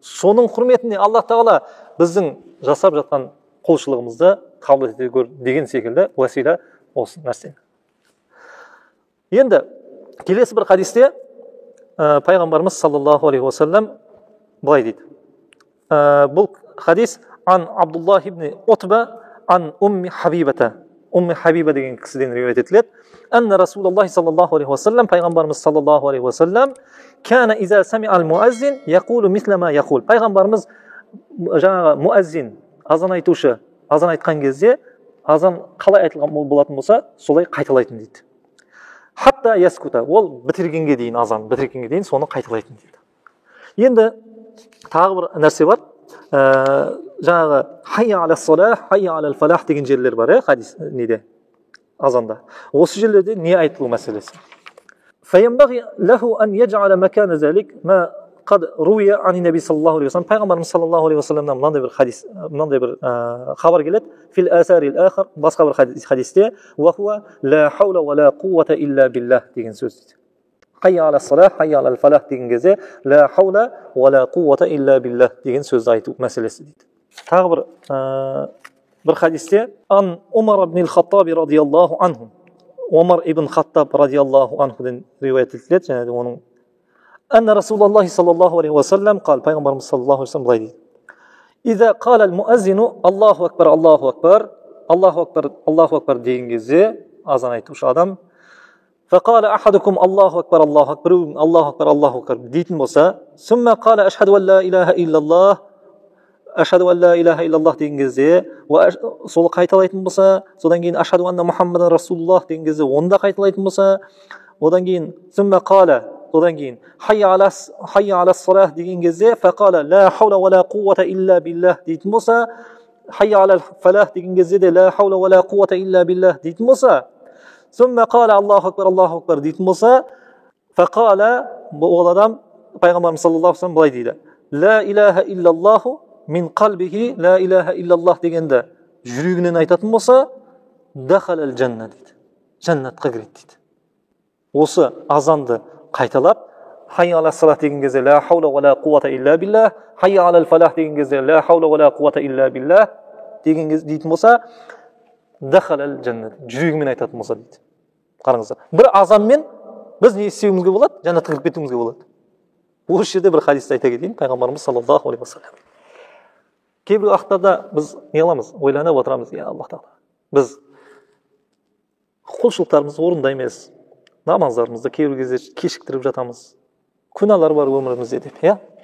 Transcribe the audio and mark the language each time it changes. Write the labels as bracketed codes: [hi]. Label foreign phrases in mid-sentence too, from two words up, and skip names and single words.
[kk] Соның құрметіне Аллах тағала біздің жасап жатқан құлшылығымызды қабыл ете көр деген секілді уәсила осы нәрсе. Енді келесі бір хадисте пайғамбарымыз [ar] صلى الله عليه وسلم [kk] былай дейді. Бұл хадис [ar] عن عبد الله بن عتبة عن أم حبيبة. [kk] Умми Хабиба деген кісіден риуаят етіледі. [ar] أن رسول الله صلى الله عليه وسلم, пайғамбарымыз صلى الله عليه وسلم كان إذا سمع المؤذن يقول مثل ما يقول. [kk] Пайғамбарымыз жаңағы муаззин, азан айтушы, азан айтқан кезде азан қалай айтылған болатын болса, солай қайталайтын дейді. [ar] حتى يسكت, [kk] ол бітіргенге дейін, азан бітіргенге дейін соны қайталайтын дейді. Енді тағы бір нәрсе бар. Жаңағы [ar] حي على الصلاة حي على الفلاح [kk] деген жерлер бар, хадис неде, азанда. Осы жерлерде не айтылу мәселесі. [ar] فينبغي له أن يجعل مكان ذلك ما قد روي عن النبي صلى الله عليه وسلم. [kk] Пайғамбарымыз [ar] صلى الله عليه وسلم [kk] мынандай бір хадис, мынандай бір хабар келеді. [ar] في الأثر الآخر, [kk] басқа бір хадисте, [ar] وهو لا حول ولا قوة إلا بالله [kk] деген сөз дейді. [ar] حي على الصلاة حي على الفلاح [kk] деген кезде [ar] لا حول ولا قوة إلا بالله [kk] деген сөзді айту мәселесі дейді. Тағы бір хадисте [ar] عن عمر بن الخطاب رضي الله عنه. عمر بن الخطاب رضي الله عنه [kk] риуаят етіледі, және де оның [ar] أن رسول الله صلى الله عليه وسلم قال, [kk] пайғамбарымыз [ar] صلى الله عليه وسلم [kk] былай дейді. [ar] إذا قال المؤذن الله أكبر الله أكبر الله أكبر الله أكبر [kk] деген кезде азан айтушы адам [ar] فقال أحدكم الله أكبر الله أكبر الله أكبر الله أكبر [kk] дейтін болса, [ar] ثم قال أشهد أن لا إله إلا الله أشهد أن لا إله إلا الله [kk] деген кезде сол қайталайтын болса, содан кейін [ar] أشهد أن محمد رسول الله [kk] деген кезде онда қайталайтын болса, одан кейін [ar] ثم قال, [kk] одан кейін [ar] حي على الصلاة [kk] деген кезде [ar] فقال لا حول ولا قوة إلا بالله [kk] дейтін болса, [ar] حي على الفلاح [kk] деген кезде де [ar] لا حول ولا قوة إلا بالله [kk] дейтін болса, [ar] ثم قال الله أكبر الله أكبر [kk] дейтін болса, فقال, ол адам пайғамбарымыз [ar] صلى الله عليه وسلم [kk] былай дейді. [ar] لا إله إلا الله من قلبه, لا إله إلا الله [kk] дегенді жүрегінен айтатын болса, [ar] دخل الجنة дейді. [kk] Жәннатқа кіреді дейді. Осы азанды қайталап, [ar] حي على الصلاة [kk] деген кезде [ar] لا حول ولا قوة إلا بالله, حي على الفلاح деген кезде لا حول ولا قوة إلا بالله [kk] деген кезде дейтін болса, [ar] دخل الجنة, [kk] жүрегімен айтатын болса дейді. Қараңыздар, бір азанмен біз не істеуімізге болады? Жәннатқа кіріп кетуімізге болады. Осы жерде бір хадисті айта кетейін, пайғамбарымыз [ar] صلى الله عليه وسلم. [kk] Кейбір уақыттарда біз не қыламыз? Ойланып отырамыз, я Аллах тағала, біз құлшылықтарымызды орындаймыз, намаздарымызды кейбір кезде кешіктіріп жатамыз, күнәлар бар өмірімізде деп, иә?